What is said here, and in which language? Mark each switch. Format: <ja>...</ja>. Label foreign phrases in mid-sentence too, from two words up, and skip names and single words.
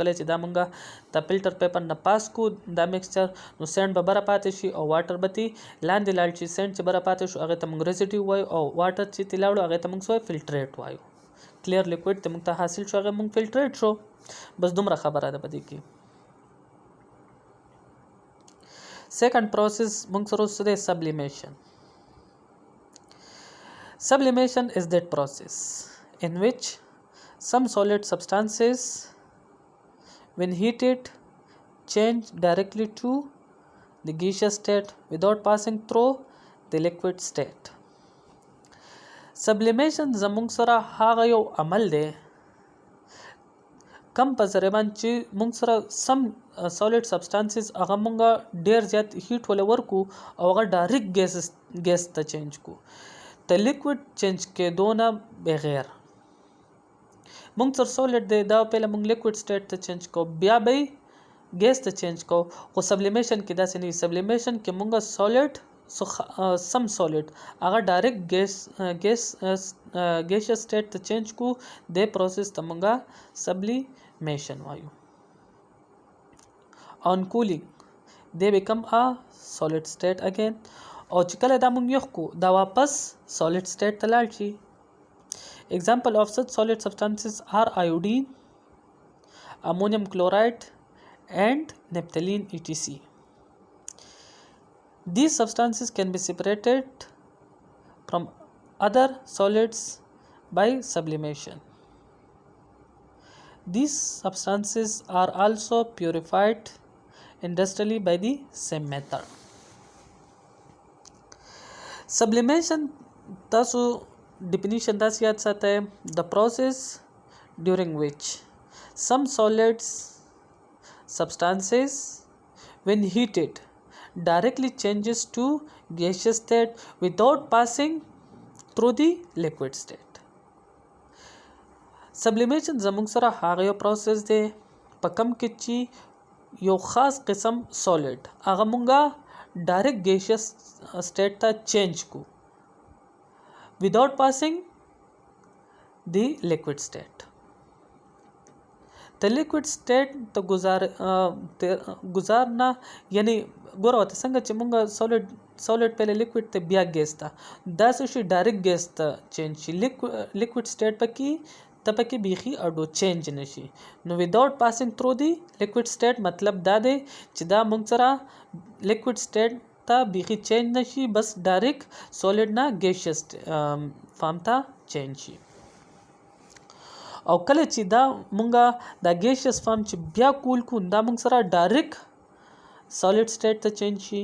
<ps>کله چې دا مونږه د</ps> <en>filter paper</en> <ps>نه پاس کو دا مکسچر، نو سینډ به بره پاتې شي او واټر به تي لاندې لاړ شي. سینډ چې بره پاتې شو هغې ته موږ ریزیډیو وایو او واټر چې تي لاړو هغې ته موږ څه وایو فلټریټ وایو.</ps> <en>clear liquid</en> <ps>ته موږ ته حاصل شو هغه موږ فلټریټ شو. بس دومره خبره ده په دې کې.</ps> <en>Second process</en> <ps>موږ سره اوس دی sublimation.</ps> <en>Sublimation is that process in which some solid substances when heated change directly to the gaseous state without passing through the liquid state.</en> <ps>Sublimation زموږ سره هغه یو عمل دی کم په ذریعه باندې چې موږ سره سم</ps> <en>solid substances</en> <ps>هغه موږ ډیر زیات هیټ ولا ورکو او هغه</ps> <en>direct gas</en> <ps>ته چینج کو ته</ps> <en>liquid change</en> <ps>کېدو نه بغیر. موږ سره سالډ دی دا پهله موږ</ps> <en>liquid state</en> <ps>ته چینج کو بیا به ګیس ته چینج کو. خو سبلیمیشن کې داسې نه. سبلیمیشن کې موږ سالډ سم سالډ هغه</ps> <en>direct gaseous state</en> <ps>ته چینج کو. د پروسس ته موږ sublimation وایو.</ps> <en>On cooling they become a solid state again</en> <ps>او چې کله دا موږ یخ کو دا واپس</ps> <en>solid state</en> <ps>ته لاړ شي.</ps> <en>Example of such solid substances are iodine, ammonium chloride and naphthalene etc. These substances can be separated from other solids by sublimation. These substances are also purified industrially by the same method. Sublimation</en> <ps>تاسو definition داسې یاد ساتئ</ps> <en>the process during which some solids substances when heated directly changes to gaseous state without passing through the liquid state.</en> <ps>سبلیمیشن زموږ سره هغه یو پروسس دی په کم کې چې یو خاص قسم سالډ هغه مونږه</ps> <en>direct gaseous state</en> <ps>ته چینج کو</ps> <en>without passing the liquid state. The liquid state</en> <ps>ته گزارنا یعنی ګوره ته څنګه چې مونږه سالډ پهله لیکوډ ته بیا ګیس ته دا څه شي ډایرکټ ګیس ته چینج شي.</ps> <en>liquid state</en> <ps>پکې ته پکې بیخي اډو چینج نشي. نو</ps> <en>without passing through the liquid state</en> <ps>مطلب دا دی چې دا مونږ سره</ps> <en>liquid state</en> <ps>ته بیخي چینج نشي بس</ps> <en>direct solid</en> <ps>نه</ps> <en>gaseous form</en> <ps>ته چینج شي. او کله چې دا مونږه دا</ps> <en>gaseous form</en> <ps>چې بیا کول کو دا مونږ سره</ps> <en>direct solid state</en> <ps>ته چینج شي.</ps>